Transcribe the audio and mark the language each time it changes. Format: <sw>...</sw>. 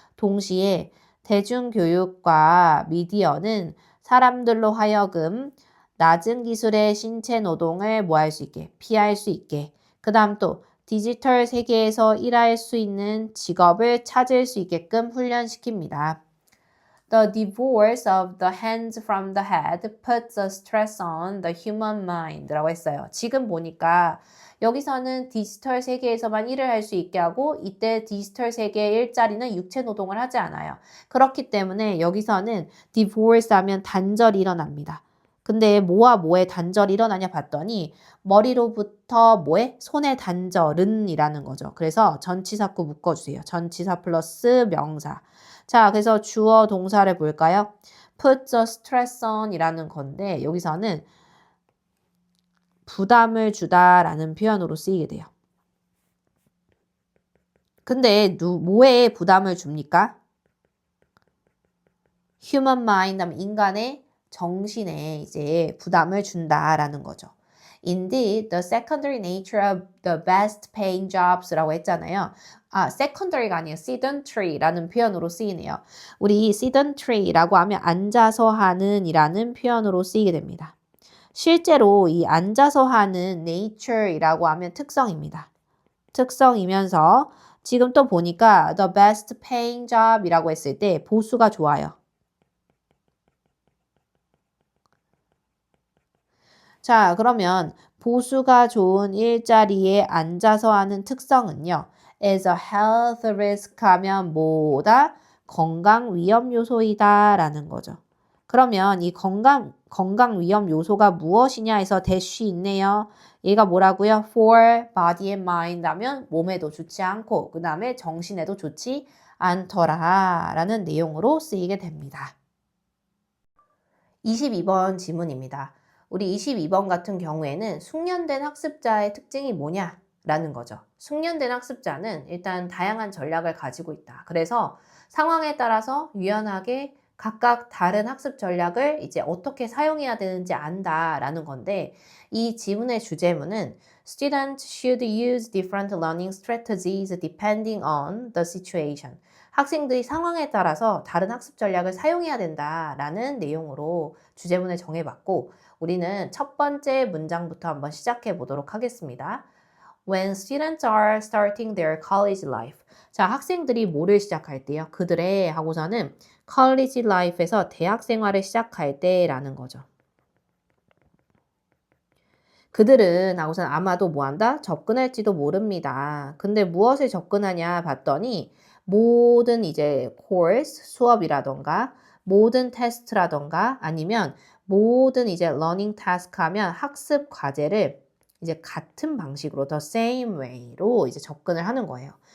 <ko>동시에 대중교육과 미디어는 사람들로 하여금 낮은 기술의 신체 노동을 뭐 할 수 있게? 피할 수 있게. 그 다음 또 디지털 세계에서 일할 수 있는 직업을 찾을 수 있게끔 훈련시킵니다.</ko> <en>The divorce of the hands from the head puts a stress on the human mind</en> <ko>라고 했어요. 지금 보니까 여기서는 디지털 세계에서만 일을 할 수 있게 하고 이때 디지털 세계의 일자리는 육체 노동을 하지 않아요. 그렇기 때문에 여기서는 divorce 하면 단절이 일어납니다. 근데 뭐와 뭐의 단절이 일어나냐 봤더니 머리로부터 뭐에? 손의 단절은 이라는 거죠. 그래서 전치사구 묶어주세요. 전치사 플러스 명사. 자, 그래서 주어 동사를 볼까요?</ko> <en>put a stress on</en> <ko>이라는 건데 여기서는 부담을 주다라는 표현으로 쓰이게 돼요. 근데 뭐에 부담을 줍니까?</ko> <en>human mind</en> <ko>하면 인간의 정신에 이제 부담을 준다라는 거죠.</ko> <en>Indeed, the secondary nature of the best paying jobs</en> <ko>라고 했잖아요. secondary가 아니에요. sedentary라는 표현으로 쓰이네요. 우리 sedentary라고 하면 앉아서 하는 이라는 표현으로 쓰이게 됩니다. 실제로 이 앉아서 하는 nature이라고 하면 특성입니다. 특성이면서 지금 또 보니까</ko> <en>the best paying job</en> <ko>이라고 했을 때 보수가 좋아요. 자, 그러면 보수가 좋은 일자리에 앉아서 하는 특성은요.</ko> <en>is a health risk</en> <ko>하면 뭐다? 건강 위험 요소이다 라는 거죠. 그러면 이 건강 위험 요소가 무엇이냐 해서 대쉬 있네요. 얘가 뭐라고요?</ko> <en>for body and mind</en> <ko>하면 몸에도 좋지 않고 그 다음에 정신에도 좋지 않더라 라는 내용으로 쓰이게 됩니다. 22번 지문입니다. 우리 22번 같은 경우에는 숙련된 학습자의 특징이 뭐냐? 라는 거죠. 숙련된 학습자는 일단 다양한 전략을 가지고 있다. 그래서 상황에 따라서 유연하게 각각 다른 학습 전략을 이제 어떻게 사용해야 되는지 안다라는 건데 이 지문의 주제문은</ko> <en>Students should use different learning strategies depending on the situation.</en> <ko>학생들이 상황에 따라서 다른 학습 전략을 사용해야 된다라는 내용으로 주제문을 정해봤고 우리는 첫 번째 문장부터 한번 시작해 보도록 하겠습니다.</ko> <en>When students are starting their college life.</en> <ko>자, 학생들이 뭐를 시작할 때요? 그들의 하고서는 college life에서 대학 생활을 시작할 때라는 거죠. 그들은 하고선 아마도 뭐 한다? 접근할지도 모릅니다. 근데 무엇을 접근하냐 봤더니 모든 이제 course, 수업이라던가 모든 테스트라던가 아니면 모든 이제</ko> <en>learning task</en> <ko>하면 학습 과제를 이제 같은 방식으로</ko> <en>the same way</en> <ko>로 이제 접근을 하는 거예요.</ko>